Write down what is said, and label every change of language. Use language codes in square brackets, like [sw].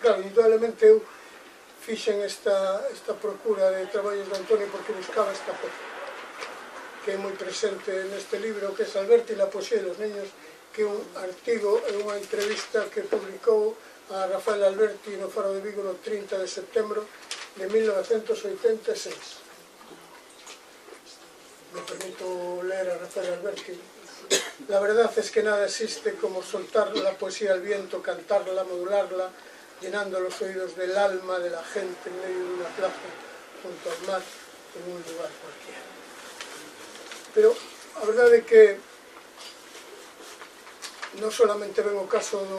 [gl] Claro, indudablemente eu fixen esta procura de traballos de Antonio porque buscaba esta peza, que é moi presente neste libro, que é Alberti, la poesía de los niños, que é un artigo e unha entrevista que publicou a Rafael Alberti no Faro de Vigo no 30 de setembro de 1986. [es] Me permito leer a Rafael Alberti. La verdad es que nada existe como soltar la poesía al viento, cantarla, modularla, llenando los oídos del alma de la gente en medio de una plaza, junto al mar, en un lugar cualquiera. [gl] Pero a verdade é que non solamente ven o caso